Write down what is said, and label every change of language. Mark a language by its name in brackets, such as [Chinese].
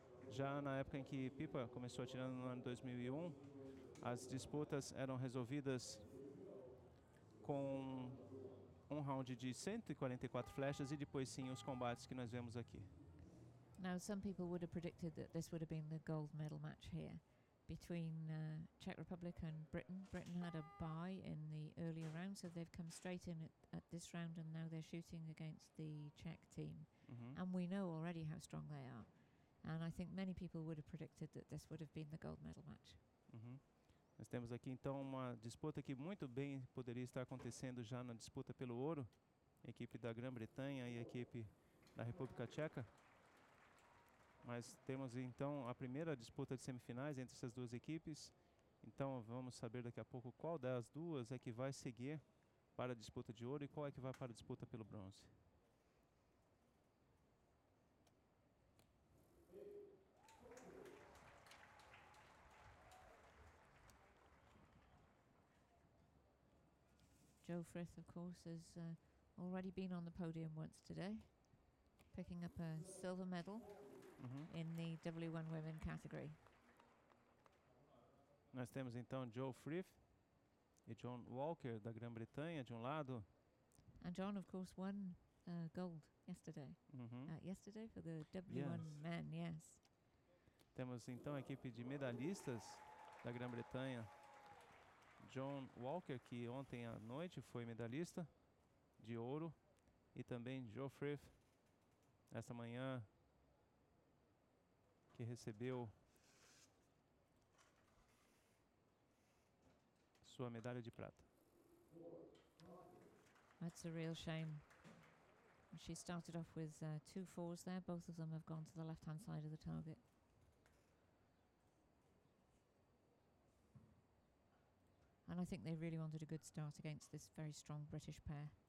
[Portuguese] Já na época em que Pipa começou atirando no ano 2001, as disputas eram resolvidas com um round de 144 flechas e depois sim os combates que nós vemos aqui. [English] Now, some people would have predicted that this would have been the gold medal match here between Czech Republic and Britain. Britain had a bye in the earlier round, so they've come straight in at this round, and now they're shooting against the Czech team. And we know already how strong they are. And I think many people would have predicted that this would have been the gold medal match. [Portuguese] Nós temos aqui então uma disputa que muito bem poderia estar acontecendo já na disputa pelo ouro. A equipe da Grã-Bretanha e a equipe da República Tcheca. Mas temos então a primeira disputa de semifinais entre essas duas equipes. Então vamos saber daqui a pouco qual das duas é que vai seguir para a disputa de ouro e qual é que vai para a disputa pelo bronze. [English] Joe Frith, of course, has already been on the podium once today, picking up a silver medal in the W1 women category. [Portuguese] Nós temos então Joe Frith e John Walker da Grã-Bretanha de um lado. [English] And John, of course, won gold yesterday. Yesterday for the W1 men, yes. [Portuguese] Temos então a equipe de medalhistas da Grã-Bretanha. John Walker, que ontem à noite foi medalhista de ouro, e também Joe Frith, essa manhã, que recebeu sua medalha de prata. [English] That's a real shame. She started off with 2 4s there. Both of them have gone to the left-hand side of the target. And I think they really wanted a good start against this very strong British pair.